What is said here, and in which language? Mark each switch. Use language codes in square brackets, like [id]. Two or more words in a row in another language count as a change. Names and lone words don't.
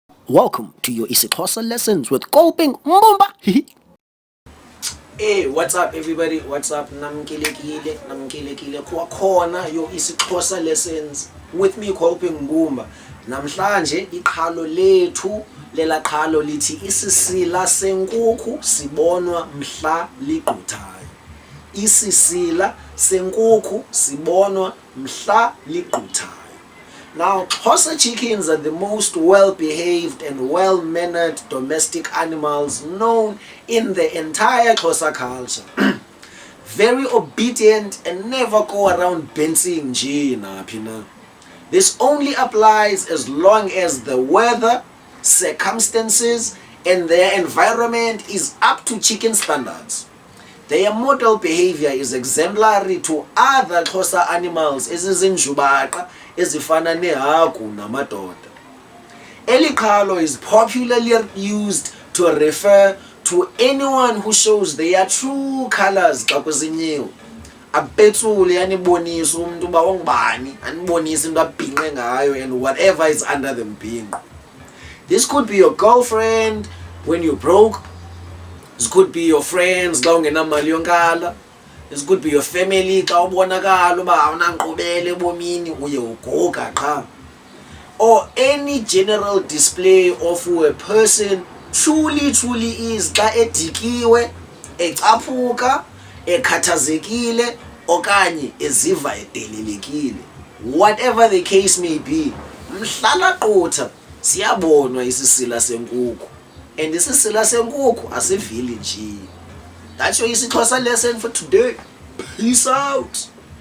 [en] Welcome to your IsiXhosa Lessons with Kolping Mbumba. Hey, what's up everybody? What's up? [xh] Namkelekile kwakhona [en] your IsiXhosa Lessons with me Kolping Mbumba. [xh] Namhlanje iqhalo lethu lela qhalo lithi Isisila Senkukhu Sibonwa Mhla Ligquthayo. Isisila Senkukhu Sibonwa Mhla Ligquthayo. [en] Now, Xhosa chickens are the most well-behaved and well-mannered domestic animals known in the entire Xhosa culture. Very obedient and never go around bouncing [xh] nje naphi na. [en] This only applies as long as the weather, circumstances, and their environment is up to chicken standards. Their model behavior is exemplary to other Xhosa animals [xh] ezizinjubaqa ezifana nehagu namadoda. [en] Eliqhalo is popularly used to refer to anyone who shows their true colors [xh] xa kuzinyiwe. Apetsule yanibonisa umuntu uba ongubani, anibonisa into abhinqe ngayo [en] and whatever is under the [xh] mbhinqo. [en] This could be your girlfriend when you're broke. This could be your friends [xh] xa ungenamali yonkala. [en] This could be your family [xh] xa ubonakala uba awunankqubela ebomini uye ugoga qha. [en] Or any general display of who a person truly is [xh] xa edikiwe, ecaphuka, ekhathazekile okanye eziva edelelekile. [en] Whatever the case may be, [xh] mhla ligqutha siyabonwa isisila senkukhu. And isisila senkukhu asivili nje. [en] That's your IsiXhosa lesson for today. Peace out.